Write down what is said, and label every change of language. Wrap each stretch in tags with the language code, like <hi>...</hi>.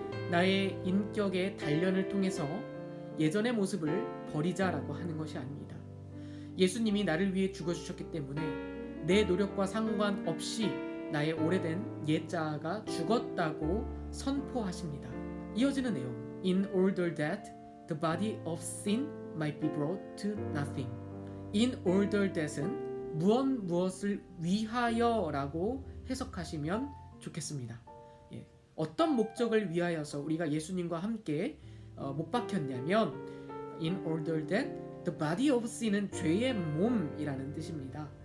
<ko>나의 인격의 단련을 통해서 예전의 모습을 버리자라고 하는 것이 아닙니다. 예수님이 나를 위해 죽어주셨기 때문에 내 노력과 상관없이 나의 오래된 옛자아가 죽었다고 선포하십니다. 이어지는 내용</ko> <en>In order that the body of sin might be brought to nothing. In order that</en> <ko>은 무엇을 위하여라고 해석하시면 좋겠습니다. 어떤 목적을 위하여서 우리가 예수님과 함께 못 박혔냐면</ko> <en>In order that the body of sin</en> <ko>은 죄의 몸이라는 뜻입니다.</ko>